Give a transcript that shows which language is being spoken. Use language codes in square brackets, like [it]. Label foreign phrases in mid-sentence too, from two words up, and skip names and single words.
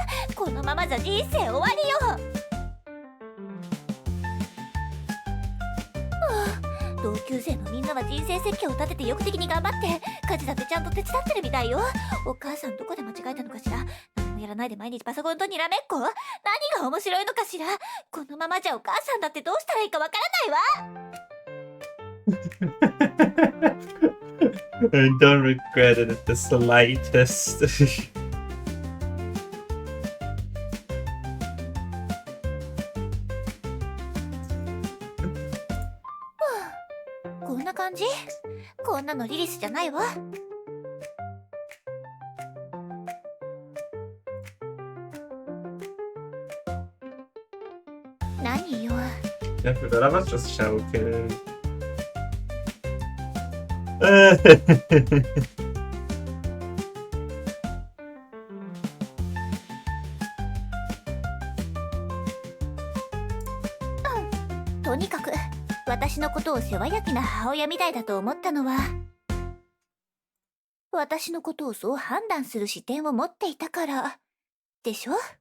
[ja] このままじゃ人生終わりよ。同級生のみんなは人生設計を立てて意欲的に頑張って家事だってちゃんと手伝ってるみたいよ。お母さんどこで間違えたのかしら。何もやらないで毎日パソコンとにらめっこ。何が面白いのかしら。このままじゃお母さんだってどうしたらいいかわからないわ。 [en] I don't regret it the slightest. [ja] こんな感じ？こんなのリリスじゃないわ。何よ。 Ja, für da was das schaukeln. とにかく私のことを世話焼きな母親みたいだと思ったのは、私のことをそう判断する視点を持っていたからでしょ。